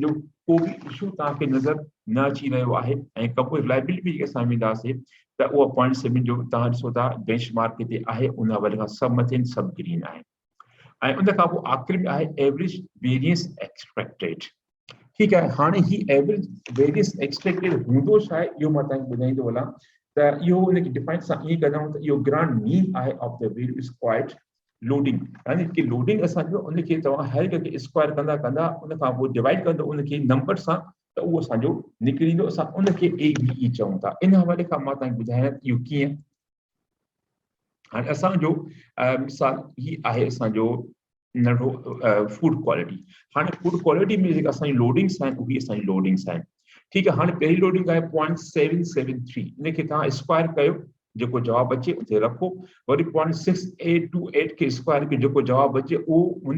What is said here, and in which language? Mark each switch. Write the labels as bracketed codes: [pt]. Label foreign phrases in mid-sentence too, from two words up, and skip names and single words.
[sd] जो को बि इशू तव्हांखे नज़र न अची रहियो आहे ऐं [en] compose reliability [sd] बि असां वेंदासीं त उहा 0.7 जो तव्हां ॾिसो था बेंचमार्क हिते आहे उन हवाले खां सभु मथे सभु ग्रीन आहे ऐं उन खां पोइ आख़िरी में आहे [en] average variance expected [sd] ठीकु आहे हाणे ही [en] average variance expected [sd] हूंदो छा आहे इहो मां तव्हांखे ॿुधाईंदो हलां त इहो उनखे डिफाइन सां ईअं कंदा आहियूं त इहो [en] grand mean of the various squared loading [sd] यानी कि लोडिंग असांजो उनखे तव्हां हर हिकु स्क्वायर कंदा उन खां पोइ डिवाइड कंदो उनखे नंबर सां त उहो असांजो निकिरी ईंदो असां उनखे ABE चऊं था इन हवाले खां मां तव्हांखे ॿुधायां इहो कीअं हाणे असांजो मिसाल ही आहे असांजो नंढो [en] food quality [sd] हाणे [en] food quality [sd] में जेका असांजी लोडिंग्स आहिनि उहे असांजी लोडिंग्स आहिनि ठीकु आहे हाणे पहिरीं लोडिंग आहे 0.773 इनखे तव्हां स्क्वायर कयो जेको जवाबु अचे उते रखो वरी 0.6828 खे स्क्वायर कयो जेको जवाबु अचे उहो हुन